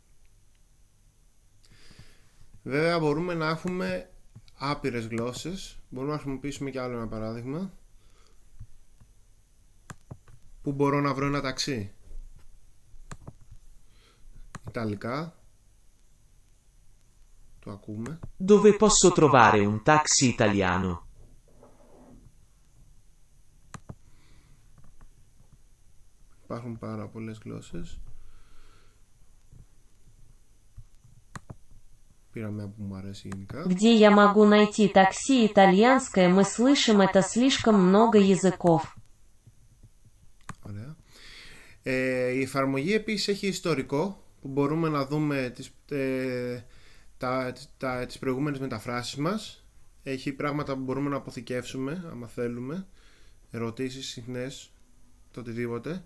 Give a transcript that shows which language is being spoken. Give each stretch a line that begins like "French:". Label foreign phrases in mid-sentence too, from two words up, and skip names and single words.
Greek: Βέβαια μπορούμε να έχουμε άπειρες γλώσσες. Μπορούμε να χρησιμοποιήσουμε και άλλο ένα παράδειγμα. Πού μπορώ να βρω ένα ταξί? Ιταλικά. Το ακούμε.
Italian: Dove posso trovare un taxi italiano?
Greek: Υπάρχουν πάρα πολλές γλώσσες. Πήραμε που μου αρέσει γενικά.
Russian: Где я могу найти такси итальянское? Мы слышим это слишком много языков.
Greek: Ωραία. Η εφαρμογή επίσης έχει ιστορικό που μπορούμε να δούμε τις προηγούμενες μεταφράσεις μας. Έχει πράγματα που μπορούμε να αποθηκεύσουμε άμα θέλουμε, ερωτήσεις συχνές, το οτιδήποτε.